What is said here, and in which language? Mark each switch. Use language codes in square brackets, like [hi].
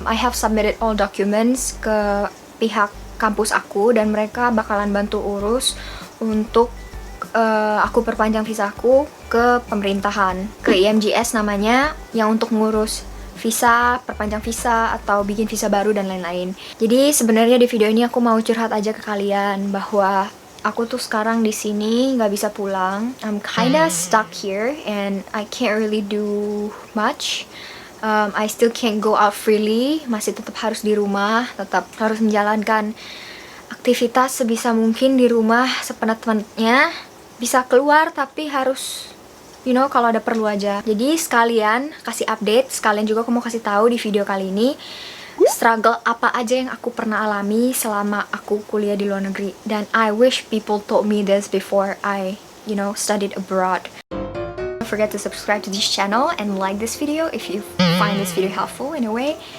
[en] I have submitted all documents [id] ke pihak kampus aku dan mereka bakalan bantu urus untuk aku perpanjang visaku ke pemerintahan, ke IMGS namanya, yang untuk ngurus visa, perpanjang visa atau bikin visa baru dan lain-lain. Jadi sebenarnya di video ini aku mau curhat aja ke kalian bahwa aku tuh sekarang di sini nggak bisa pulang. [en] I'm kinda stuck here and I can't really do much. I still can't go out freely. [id] Masih tetap harus di rumah, tetap harus menjalankan aktivitas sebisa mungkin di rumah sepenat-penatnya. Bisa keluar tapi harus, kalau ada perlu aja. Jadi sekalian kasih update, sekalian juga aku mau kasih tahu di video kali ini struggle apa aja yang aku pernah alami selama aku kuliah di luar negeri. [en] Dan I wish people told me this before I, studied abroad. Don't forget to subscribe to this channel and like this video if you find this video helpful in a way.